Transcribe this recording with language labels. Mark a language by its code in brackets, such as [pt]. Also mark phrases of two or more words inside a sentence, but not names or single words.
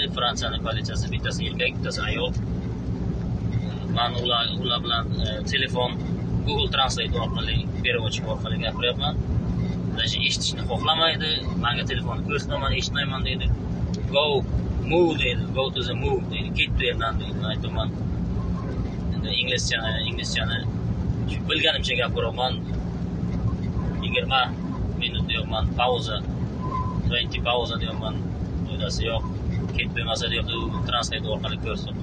[uz] Fransiyaning politsiyasi bittasi erkak, bittasi ayol. Men ular bilan telefon Google Translate orqali, переводчик orqali gapiryapman. Даже eshitishni xohlamaydi. Menga telefonni ko'rsataman, eshitmayman deydi. Move deydi, [en] go to the move [uz] deydi, ket bu yerdan deydi. Aytaman, endi inglizchani bilganimcha gapiryapman. 20 minut deyapman, pauza, 20 pauza deyapman. O'ylasi yo'q, ket bo'lmasa deyapti, translate orqali ko'rsatdi.